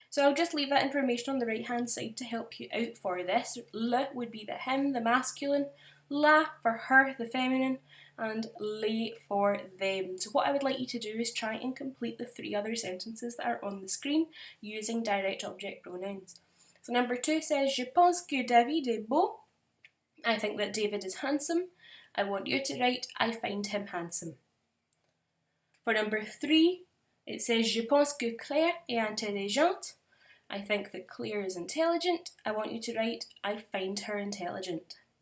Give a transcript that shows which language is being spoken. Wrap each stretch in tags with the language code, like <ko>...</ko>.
<en>So I'll just leave that information on the right hand side to help you out for this. Le would be the him, the masculine, la for her, the feminine, and les for them. So what I would like you to do is try and complete the 3 other sentences that are on the screen using direct object pronouns. So number 2 says,</en> <fr>Je pense que David est beau.</fr> <en>I think that David is handsome. I want you to write, I find him handsome. For number 3, it says,</en> <fr>Je pense que Claire est intelligente.</fr> <en>I think that Claire is intelligent. I want you to write, I find her intelligent.</en>